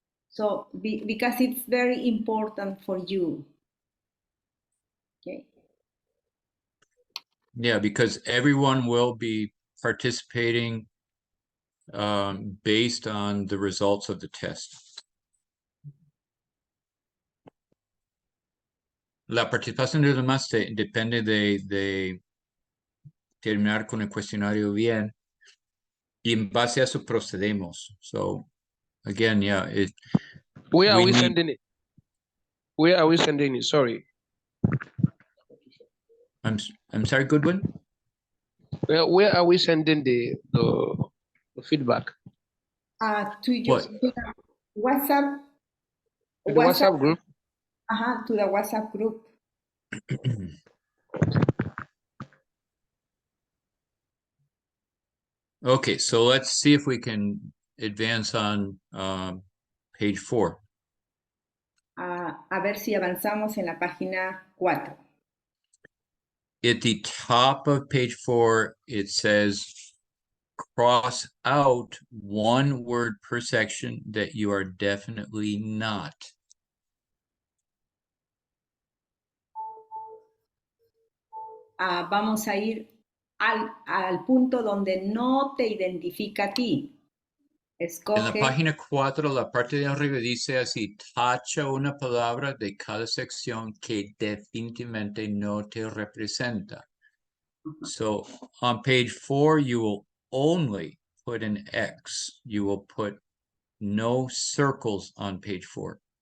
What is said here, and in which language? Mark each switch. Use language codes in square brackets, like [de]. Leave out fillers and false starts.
[en] So because it's very important for you. Okay. Yeah, because everyone will be participating based on the results of the test. [es] La participación de los demás depende de terminar con el cuestionario bien, y en base a eso procedemos. [en] So again, yeah, where are we sending it? Where are we sending it? Sorry. I'm sorry, Goodwin? Where are we sending the feedback? To your WhatsApp. The WhatsApp group? To the WhatsApp group. Okay, so let's see if we can advance on page 4. [es] A ver si avanzamos en la página 4. [en] At the top of page 4, it says cross out one word per section that you are definitely not. [es] Vamos a ir al punto donde no te identifica a ti. Escoge. En la página 4, la parte de arriba dice así: tacha una palabra de cada sección que definitivamente no te representa. [en] So on page 4, you will only put an X. You will put no circles on page 4.